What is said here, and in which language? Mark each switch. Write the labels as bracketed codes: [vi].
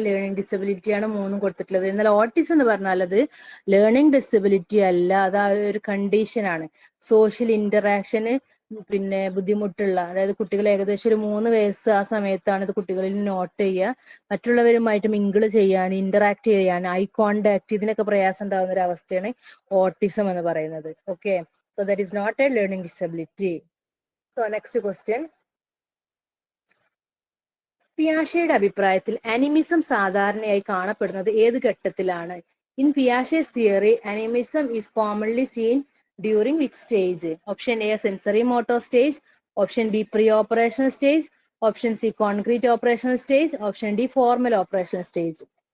[ml] Learning disability ആണ് മൂന്നും കൊടുത്തിട്ടുള്ളത്. എന്നാൽ ഓട്ടിസം എന്ന് പറഞ്ഞാൽ അത് ലേണിംഗ് ഡിസബിലിറ്റി അല്ല, അത് ആ ഒരു കണ്ടീഷൻ ആണ്. സോഷ്യൽ ഇന്ററാക്ഷന് ബുദ്ധിമുട്ടുള്ള, അതായത് കുട്ടികൾ ഏകദേശം ഒരു 3 വയസ്സ് ആ സമയത്താണ് ഇത് കുട്ടികളിൽ നോട്ട് ചെയ്യുക. മറ്റുള്ളവരുമായിട്ട് മിങ്കിൾ ചെയ്യാൻ, ഇന്ററാക്ട് ചെയ്യാൻ, ഐ കോണ്ടാക്ട്, ഇതിനൊക്കെ പ്രയാസം ഉണ്ടാകുന്ന ഒരു അവസ്ഥയാണ് ഓട്ടിസം എന്ന് പറയുന്നത്. [en] Okay, so that is not a learning disability. So next question. [ml] പിയാഷെയുടെ അഭിപ്രായത്തിൽ അനിമിസം സാധാരണയായി കാണപ്പെടുന്നത് ഏത് ഘട്ടത്തിലാണ്? [en] In Piaget's theory animism is commonly seen during which stage? Option A sensory motor stage, option B pre operational stage, option C concrete operational stage, option D formal operational stage.